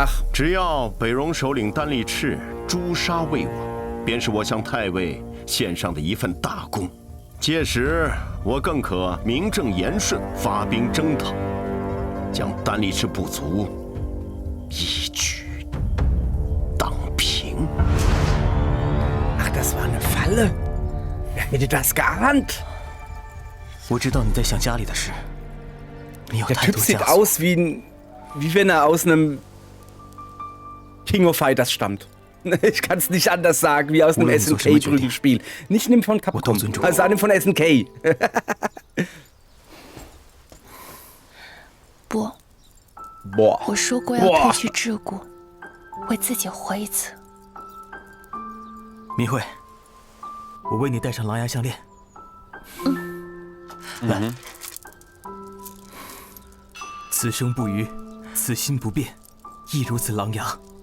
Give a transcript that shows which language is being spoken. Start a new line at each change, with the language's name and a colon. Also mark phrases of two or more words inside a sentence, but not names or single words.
Chinese: 只要北戎首领丹立赤诛杀魏王，便是我向太尉献上的一份大功。届时我更可名正言顺发兵征讨，将丹立赤部族一举荡平。
German: Ach, das war eine Falle. Wer hätte das geahnt?
Chinese: 我知道你在想家里的事，你有
German: Der
Chinese: 太
German: Typ
Chinese: 多
German: sieht
Chinese: 枷锁。
German: aus wie wenn er aus einem King of Fighters stammt. Ich kann es nicht anders sagen, wie aus einem Oder so schlimm SNK-Prügelspiel. Nicht nimm von Capcom, also einem von SNK.
Chinese: 不，
German: Boah.
Chinese: 我说过要哇褪去桎梏，为自己活一次。明慧，我为你戴上狼牙项链。来，此生不渝，此心不变，亦如此狼牙。